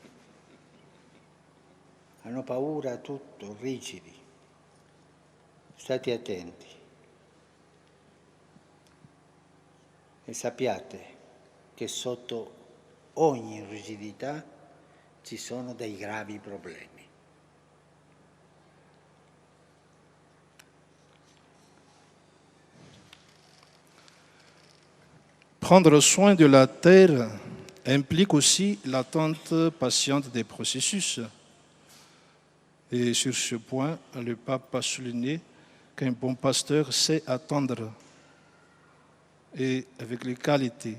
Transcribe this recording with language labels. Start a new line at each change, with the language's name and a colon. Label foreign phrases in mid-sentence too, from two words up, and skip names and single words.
Italian: Hanno paura a tutto, rigidi. State attenti. E sappiate che sotto ogni rigidità ci sono dei gravi problemi.
French: Prendre soin de la terre implique aussi l'attente patiente des processus. Et sur ce point, le pape a souligné qu'un bon pasteur sait attendre et avec les qualités.